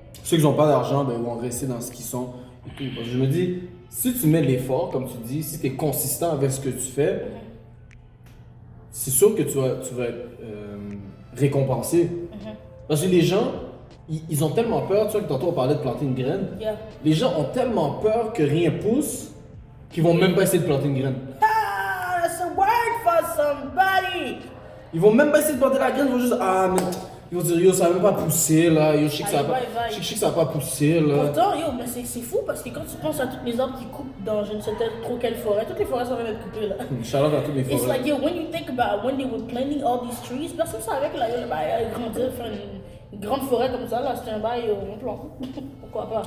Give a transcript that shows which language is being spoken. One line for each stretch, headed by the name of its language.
French: ceux qui n'ont pas d'argent, ben, ils vont rester dans ce qu'ils sont. Et tout. Parce que je me dis, si tu mets de l'effort, comme tu dis, si tu es consistant avec ce que tu fais, c'est sûr que tu vas être récompensé. Parce que les gens, ils ont tellement peur, tu vois, que tantôt on parlait de planter une graine.
English: Yeah.
French: Les gens ont tellement peur que rien pousse qu'ils vont même pas essayer de planter une graine.
English: Ah, that's a word for somebody.
French: Ils vont même pas essayer de planter la graine, ils vont juste mais ils vont dire yo ça va même pas pousser là, yo je sais que ça va pas, je sais que ça va pas pousser là. Pourtant, yo, mais c'est fou parce que quand tu penses à toutes les arbres qui coupent dans je ne sais trop quelle forêt, toutes les forêts sont en train d'être coupées là. Shout-out à tous les
English: It's
French: forêts.
English: like, yo, when you think about when they were planting all these trees,
French: personne savait que là, yo, le bail allait grandir, faire une grande forêt comme ça, là, c'était un bail, on plante. Pourquoi pas?